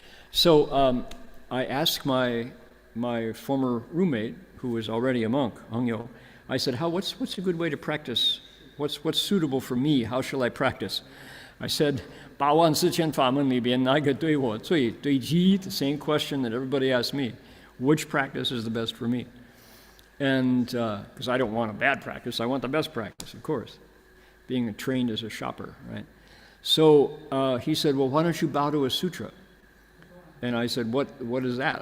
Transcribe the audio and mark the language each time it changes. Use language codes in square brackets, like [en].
[en] So I asked my former roommate, who was already a monk, Heng Yo, I said, what's a good way to practice? What's suitable for me? How shall I practice? I said, [zh] 84000法门里边哪个对我最对机? [en] The same question that everybody asked me. Which practice is the best for me? And because I don't want a bad practice, I want the best practice, of course, being trained as a shopper, right? So he said, well, why don't you bow to a sutra? And I said, what is that?